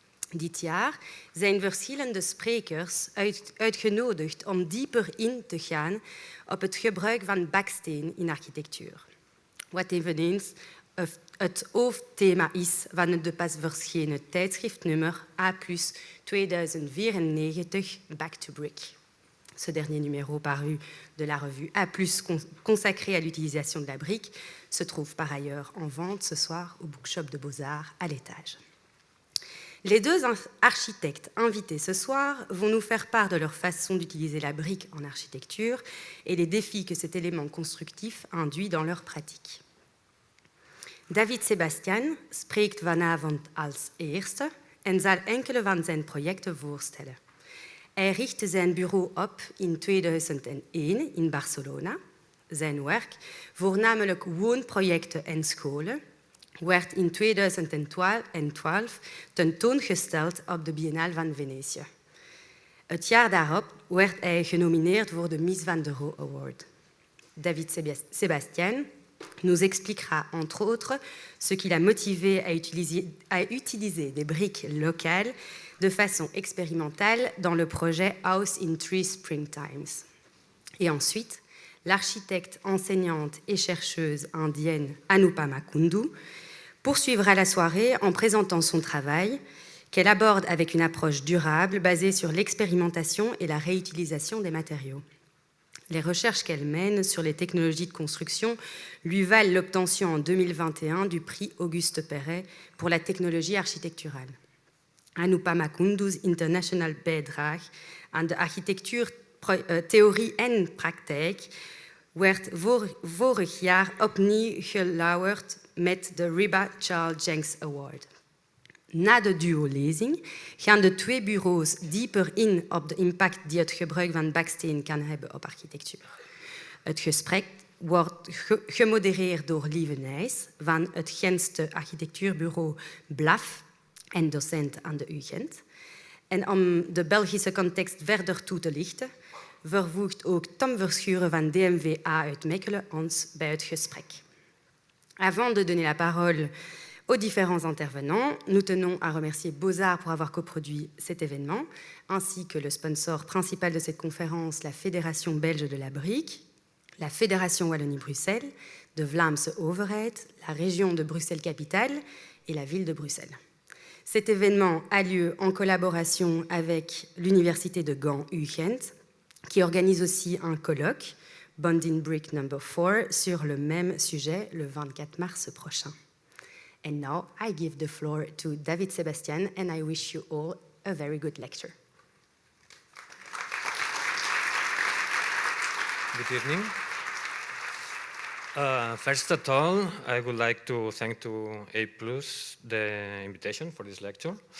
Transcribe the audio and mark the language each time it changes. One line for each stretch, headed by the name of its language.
Dutch: Dit jaar zijn verschillende sprekers uitgenodigd om dieper in te gaan op het gebruik van baksteen in architectuur. Wat eveneens het hoofdthema is van de pas verschenen tijdschriftnummer A+ 2094 Back to Brick.
French: Ce dernier numéro paru de la revue A+, consacré à l'utilisation de la brique, se trouve par ailleurs en vente ce soir au bookshop de Beaux-Arts à l'étage. Les deux architectes invités ce soir vont nous faire part de leur façon d'utiliser la brique en architecture et les défis que cet élément constructif induit dans leur pratique.
Dutch: David Sebastian spreekt vanavond als eerste en zal enkele van zijn projecten voorstellen. Hij richtte zijn bureau op in 2001 in Barcelona. Zijn werk, voornamelijk woonprojecten en scholen, werd in 2012 tentoongesteld op de Biennale van Venetië. Het jaar daarop werd hij genomineerd voor de Mies van der Rohe Award.
French: David Sebastian nous expliquera entre autres ce qui l'a motivé à utiliser des briques locales de façon expérimentale dans le projet House in Three Springtimes. Et ensuite, l'architecte, enseignante et chercheuse indienne Anupama Kundoo poursuivra la soirée en présentant son travail qu'elle aborde avec une approche durable basée sur l'expérimentation et la réutilisation des matériaux. Les recherches qu'elle mène sur les technologies de construction lui valent l'obtention en 2021 du prix Auguste Perret pour la technologie architecturale.
Dutch: Anupama Kundoo's international bijdrage aan de architectuurtheorie en praktijk werd vorig jaar opnieuw gelauwerd met de Riba Charles Jenks Award. Na de duo-lezing gaan de twee bureaus dieper in op de impact die het gebruik van baksteen kan hebben op architectuur. Het gesprek wordt gemodereerd door Lieve Nijs van het Gentse architectuurbureau BLAF en docent aan de UGent. En om de Belgische context verder toe te lichten, vervoegt ook Tom Verschuren van DMVA uit Mechelen ons bij het gesprek.
French: Avant de donner la parole aux différents intervenants, nous tenons à remercier Beaux-Arts pour avoir coproduit cet événement, ainsi que le sponsor principal de cette conférence, la Fédération belge de la brique, la Fédération Wallonie-Bruxelles, de Vlaamse Overheid, la région de Bruxelles-Capitale et la ville de Bruxelles. Cet événement a lieu en collaboration avec l'Université de Gand UGent, qui organise aussi un colloque, Bonding Brick No. 4, sur le même sujet le 24 mars prochain.
English: And now I give the floor to David Sebastian, and I wish you all a very good lecture. Good evening. First of all, I would like to thank to A+ the invitation for this lecture.